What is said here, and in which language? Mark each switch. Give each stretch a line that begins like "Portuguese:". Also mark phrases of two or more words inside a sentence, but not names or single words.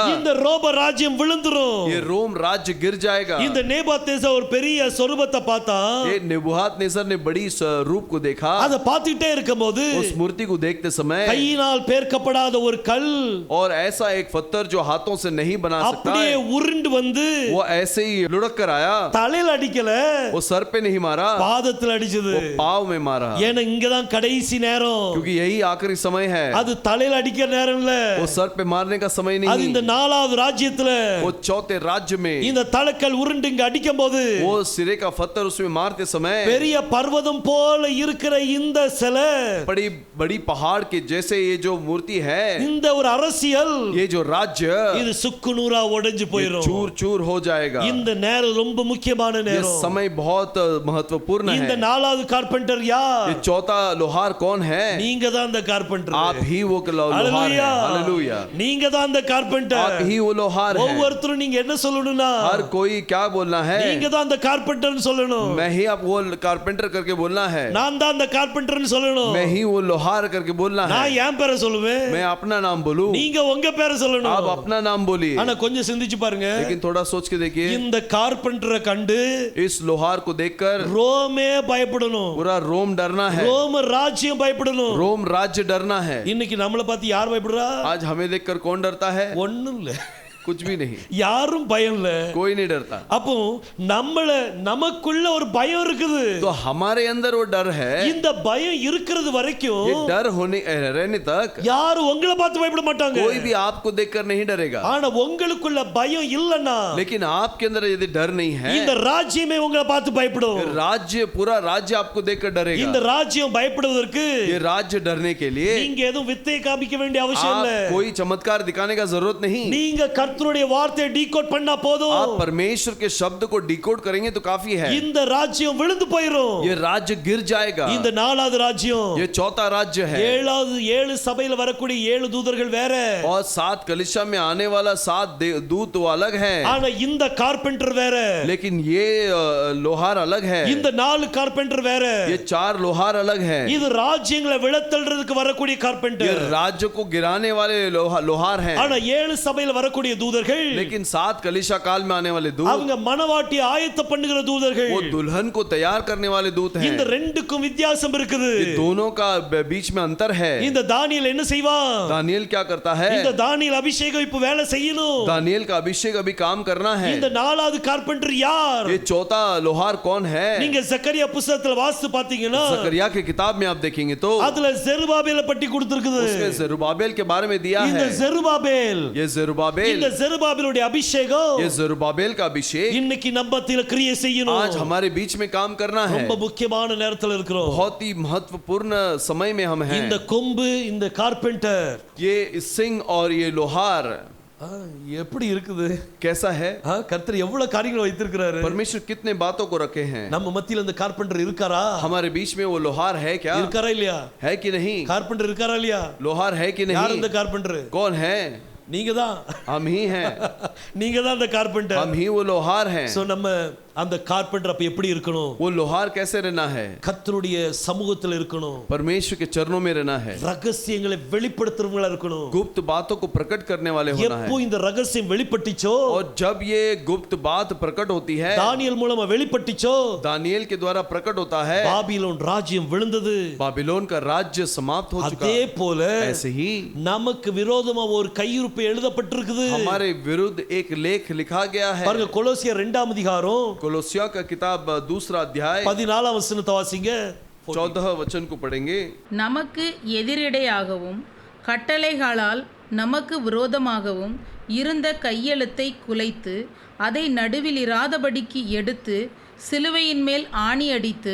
Tamil: இந்த ரோம ராஜ்யம் விழுந்துரும்.
Hindi: ये रोम राज्य गिर जाएगा।
Tamil: இந்த நேபுகாத்நேசர் ஒரு பெரிய சொரூபத்தை பார்த்தான்.
Hindi: ये नेबूखदनेस्सर ने बड़ी रूप को देखा।
Tamil: அதை பார்த்துட்டே இருக்கும்போது
Hindi: उस मूर्ति को देखते समय
Tamil: கையினால் பேர்க்கப்படாத ஒரு கல்
Hindi: और ऐसा एक पत्थर जो हाथों से नहीं बना सकता
Tamil: அப்படியே
Hindi: है,
Tamil: உருண்டு வந்து
Hindi: वो ऐसे ही लुढ़क कर आया।
Tamil: தலையில அடிக்கல,
Hindi: वो सर पे नहीं मारा,
Tamil: பாதத்துல அடிச்சது.
Hindi: वो पाव में मारा।
Tamil: ஏன்னா இங்கதான் கடைசி நேரம்.
Hindi: क्योंकि यही आखिरी समय है।
Tamil: அது தலையில அடிக்கிற நேரம் இல்ல.
Hindi: वो सर पे मारने का समय
Tamil: அது இந்த
Hindi: नहीं।
Tamil: நாலாவது ராஜ்யத்துல
Hindi: वो चौथे राज्य में
Tamil: இந்த தலக்கல் உருண்டு இங்க அடிக்கும்போது
Hindi: वो सिरे का पत्थर उसमें मारते समय
Tamil: பெரிய பர்வதம் போல இருக்கிற இந்த சிலை,
Hindi: बड़ी बड़ी पहाड़ के जैसे ये जो मूर्ति है,
Tamil: இந்த ஒரு அரசியல்,
Hindi: ये जो राज्य
Tamil: இது சுக்குநூறா உடைஞ்சு
Hindi: ये
Tamil: போயிடும்.
Hindi: चूर चूर हो जाएगा।
Tamil: இந்த நேரம் ரொம்ப முக்கியமான
Hindi: ये
Tamil: நேரம்.
Hindi: समय बहुत महत्वपूर्ण
Tamil: இந்த
Hindi: है।
Tamil: நாலாவது கார்பெண்டர் யார்?
Hindi: ये चौथा लोहार कौन है? है,
Tamil: நீங்க தான் அந்த கார்பெண்டர்.
Hindi: आप ही वो लोहार हैं. हालेलुया.
Tamil: நீங்க தான் அந்த கார்பெண்டர்.
Hindi: आप ही वो लोहार हैं.
Tamil: ஒவ்வொருத்தரும் நீங்க என்ன சொல்லணும்னா,
Hindi: हर कोई क्या बोलना है,
Tamil: நீங்க தான் அந்த கார்பெண்டர்னு சொல்லணும்.
Hindi: मैं ही आप वो कारपेंटर करके बोलना है,
Tamil: நான் தான் அந்த கார்பெண்டர்னு சொல்லணும்.
Hindi: मैं ही वो लोहार करके बोलना है.
Tamil: நான் என் பேரை சொல்லுவேன்,
Hindi: मैं अपना नाम बोलूं,
Tamil: நீங்க உங்க பேரை சொல்லணும்.
Hindi: आप अपना नाम बोलिए.
Tamil: ஆனா கொஞ்சம் சிந்திச்சு பாருங்க,
Hindi: लेकिन थोड़ा सोच के देखिए,
Tamil: இந்த கார்பெண்டரை கண்டு
Hindi: इस लोहार को देखकर
Tamil: ரோமே பயப்படணும்.
Hindi: पूरा रोम डरना है,
Tamil: ரோம ராஜ்யம் பயப்படணும்.
Hindi: रोम राज्य डरना है.
Tamil: இன்னைக்கு நம்மளை பார்த்து யார் பயப்படுறா?
Hindi: आज हमें देखकर कौन डरता है?
Tamil: ஒண்ணும் இல்ல,
Hindi: कुछ भी नहीं,
Tamil: யாரும் பயம் இல்ல.
Hindi: कोई नहीं डरता.
Tamil: அப்போ நமக்குள்ள ஒரு பயம் இருக்குது.
Hindi: तो हमारे अंदर वो डर है.
Tamil: இந்த பயம் இருக்கிறது வரைக்கும்
Hindi: ये डर होने रहने तक
Tamil: யாரும் உங்களை பார்த்து பயப்பட மாட்டாங்க.
Hindi: कोई भी आपको देखकर नहीं डरेगा.
Tamil: ஆனா உங்களுக்குள்ள பயம் இல்லன்னா,
Hindi: लेकिन आपके अंदर यदि डर नहीं है,
Tamil: இந்த ராஜ்யமே உங்களை பார்த்து பயப்படும்.
Hindi: राज्य पूरा राज्य आपको देखकर डरेगा.
Tamil: இந்த ராஜ்யம் பயப்படுவதற்கு
Hindi: ये राज्य डरने के लिए
Tamil: நீங்க எதுவும் வித்தை காமிக்க வேண்டிய அவசியம்
Hindi: आप
Tamil: இல்ல.
Hindi: कोई चमत्कार दिखाने का जरूरत नहीं.
Tamil: நீங்க கர்த்தருடைய வார்த்தையை டீகோட் பண்ணா போதும்.
Hindi: आप परमेश्वर के शब्द को डिकोड करेंगे तो काफी है.
Tamil: இந்த ராஜ்யம் விழுந்து போயிடும்.
Hindi: ये राज्य गिर जाएगा.
Tamil: இந்த நாலாவது ராஜ்யம்,
Hindi: ये चौथा राज्य है.
Tamil: ஏழு சபையில வரக்கூடிய 7 தூதர்கள் வேற,
Hindi: और 7 कलीसिया में आने वाला 7 दूत वो अलग है.
Tamil: ஆனா இந்த கார்பெண்டர் வேற,
Hindi: लेकिन ये लोहार अलग है.
Tamil: இந்த 4 கார்பெண்டர் வேற.
Hindi: ये 4 लोहार अलग है.
Tamil: இது ராஜ்யங்களை விழத்தள்றதுக்கு வரக்கூடிய
Hindi: ये
Tamil: கார்பெண்டர்.
Hindi: राज्य को गिराने वाले लोहार हैं.
Tamil: ஆனா 7 சபையில வரக்கூடிய தூதர்கள்,
Hindi: लेकिन 7 कलीसिया काल में आने वाले दूत,
Tamil: அவங்க மனவாட்டி ஆயத்த பண்ணுகிற தூதர்கள்.
Hindi: वो दुल्हन को तैयार करने वाले दूत हैं.
Tamil: இந்த ரெண்டுக்கும் வித்தியாசம் இருக்குது.
Hindi: ये दोनों का बीच में अंतर है.
Tamil: இந்த தானியேல் என்ன செய்வான்?
Hindi: दानियल क्या करता है?
Tamil: இந்த தானியேல் அபிஷேகம் இப்ப வேலை செய்யணும்.
Hindi: दानियल का अभिषेक अभी काम करना है.
Tamil: இந்த நாலாவது கார்பெண்டர் யார்?
Hindi: ये चौथा लोहार कौन है?
Tamil: நீங்க ஜக்கரியா புத்தகத்துல வாசித்து பாத்தீங்கன்னா,
Hindi: जकरिया के किताब में आप देखेंगे तो
Tamil: அதுல ஜெருபாபேலை பற்றி கொடுத்திருக்குது.
Hindi: उसमें जेरुब्बाबेल के बारे में दिया
Tamil: இந்த
Hindi: है.
Tamil: ஜெருபாபேல்,
Hindi: ये जेरुब्बाबेल,
Tamil: இந்த ஜெருபாபேலுடைய அபிஷேகம்
Hindi: ये जेरुब्बाबेल का अभिषेक
Tamil: இன்னைக்கு நம்ம மத்தியில கிரியை செய்யணும்.
Hindi: आज हमारे बीच में काम करना है.
Tamil: ரொம்ப முக்கியமான நேரத்துல இருக்கிறோம்.
Hindi: बहुत ही महत्वपूर्ण समय में हम हैं.
Tamil: இந்த கொம்பு, இந்த கார்பெண்டர்
Hindi: ये सिंह और ये लोहार
Tamil: எப்படி இருக்குது?
Hindi: कैसा है?
Tamil: கர்த்தர் எவ்வளவு காரியங்களை வைத்திருக்கிறாரு.
Hindi: परमेश्वर कितने बातों को रखे हैं.
Tamil: நம்ம மத்தியில இந்த கார்பெண்டர் இருக்காரா?
Hindi: हमारे बीच में वो लोहार है क्या?
Tamil: இருக்காரா இல்லையா?
Hindi: है कि नहीं?
Tamil: கார்பெண்டர் இருக்காரா இல்லையா?
Hindi: लोहार है कि
Tamil: யார்
Hindi: नहीं?
Tamil: இந்த கார்பெண்டர்?
Hindi: कौन है?
Tamil: நீங்க தான்.
Hindi: हम ही हैं.
Tamil: நீங்க தான் இந்த கார்பெண்டர்.
Hindi: हम ही वो लोहार हैं.
Tamil: சோ நம்ம அந்த கார்பெண்டர் அப்ப எப்படி இருக்கணும்?
Hindi: वो लोहार कैसे रहना है?
Tamil: கர்த்தருடைய சமூகத்தில் இருக்கணும்.
Hindi: परमेश्वर के चरणों में रहना है.
Tamil: ரகசியங்களை வெளிப்படுத்துறவங்களா இருக்கணும்.
Hindi: गुप्त बातों को प्रकट करने वाले होना है.
Tamil: எப்போ இந்த ரகசியம் வெளிப்பட்டுச்சோ,
Hindi: और जब ये गुप्त बात प्रकट होती है,
Tamil: தானியேல் மூலமா வெளிப்பட்டுச்சோ,
Hindi: दानियेल के द्वारा प्रकट होता है,
Tamil: பாபிலோன் ராஜ்யம் விழுந்தது.
Hindi: बाबिलोन का राज्य समाप्त हो चुका.
Tamil: அதே போல
Hindi: ऐसे ही
Tamil: நமக்கு விரோதமா ஒரு கையிருப்பு எழுதப்பட்டிருக்குது.
Hindi: हमारे विरुद्ध एक लेख लिखा गया है.
Tamil: பாருங்க, கொலோசியர் 2ஆம் அதிகாரம்
Hindi: कोलोसिया का किताब 2 अध्याय
Tamil: 14ஆம் வசனத்தை வாசிங்க.
Hindi: 14 वचन को पढ़ेंगे.
Tamil: நமக்கு எதிரிடையாகவும் கட்டளைகளால் நமக்கு விரோதமாகவும் இருந்த கையெழுத்தை குலைத்து அதை நடுவில் இராதபடிக்கு எடுத்து சிலுவையின் மேல் ஆணி அடித்து,